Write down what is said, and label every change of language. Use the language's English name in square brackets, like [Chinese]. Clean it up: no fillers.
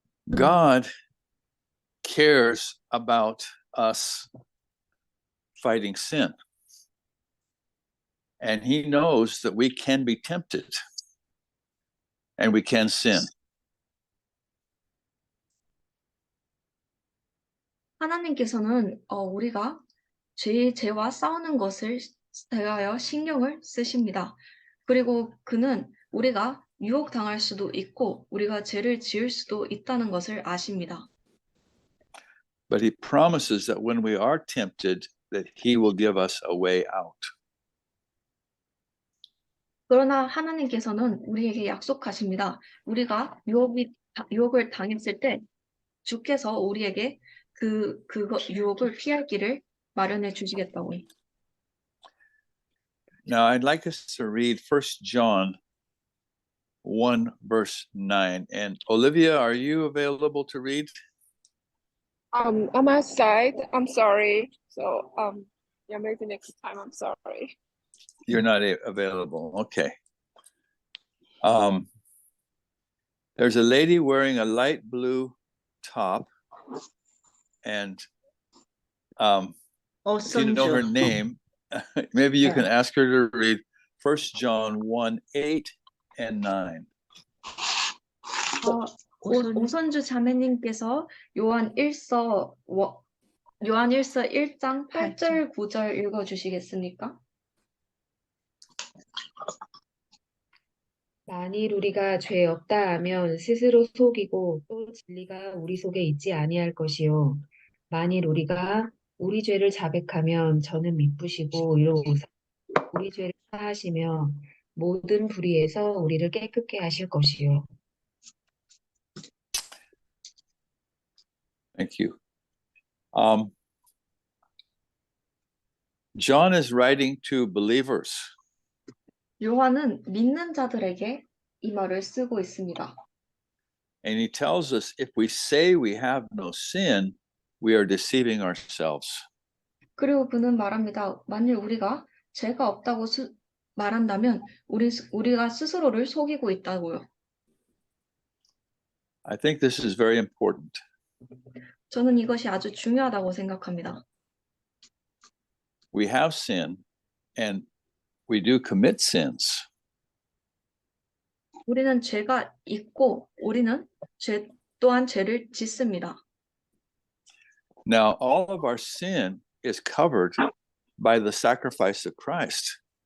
[English] God cares about us fighting sin. And he knows that we can be tempted and we can sin. [Korean] 하나님께서는 우리가 죄와 싸우는 것을 대하여 신경을 쓰십니다. 그리고 그는 우리가 유혹당할 수도 있고 우리가 죄를 지을 수도 있다는 것을 아십니다. [English] But he promises that when we are tempted, that he will give us a way out. [Korean] 그러나 하나님께서는 우리에게 약속하십니다. 우리가 유혹을 당했을 때 주께서 우리에게 그거 유혹을 피할 길을 마련해 주시겠다고. [English] Now, I'd like us to read 1 John 1, verse 9. And Olivia, are you available to read? I'm outside. I'm sorry. So yeah, maybe next time. I'm sorry. You're not available. Okay. There's a lady wearing a light blue top, and if you know her name, maybe you can ask her to read 1 John 1, 8 and 9. [Korean] 오선주 자매님께서 요한 1서 1장 8절 9절 읽어주시겠습니까? 만일 우리가 죄 없다 하면 스스로 속이고 또 진리가 우리 속에 있지 아니할 것이요. 만일 우리가 우리 죄를 자백하면 저는 미쁘시고 의로우사 우리 죄를 사하시며 모든 불의에서 우리를 깨끗게 하실 것이요. [English] Thank you. John is writing to believers. [Korean] 요한은 믿는 자들에게 이 말을 쓰고 있습니다. [English] And he tells us if we say we have no sin, we are deceiving ourselves. [Korean] 그리고 그는 말합니다. 만일 우리가 죄가 없다고 말한다면 우리가 스스로를 속이고 있다고요. [English] I think this is very important. [Korean] 저는 이것이 아주 중요하다고 생각합니다. [English] We have sin and we do commit sins. [Korean] 우리는 죄가 있고 우리는 또한 죄를 짓습니다. [English] Now, all of our sin is covered by the sacrifice of Christ.